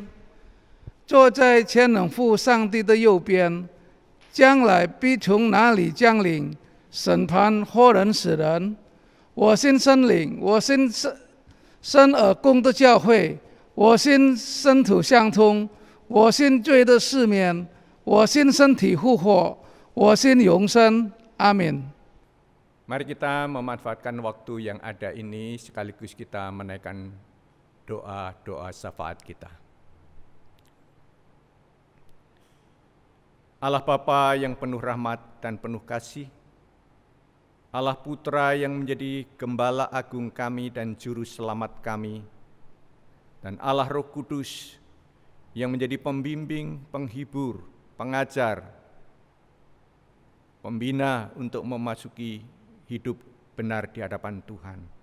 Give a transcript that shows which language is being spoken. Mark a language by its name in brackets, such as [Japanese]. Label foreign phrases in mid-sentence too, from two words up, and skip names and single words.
[Chinese] 坐在全能父上帝的右边，将来必从那里降临，审判活人死人。我信圣灵，我信生而共的教会，我信圣徒相通，我信罪的赦免，我信身体复活，我信永生。阿门。 [Indonesian] Mari kita memanfaatkan waktu yang ada ini sekaligus kita menaikkan doa-doa syafaat kita. Allah Bapa yang penuh rahmat dan penuh kasih, Allah Putra yang menjadi Gembala Agung kami dan Juru Selamat kami, dan Allah Roh Kudus yang menjadi pembimbing, penghibur, pengajar, pembina untuk memasuki hidup benar di hadapan Tuhan.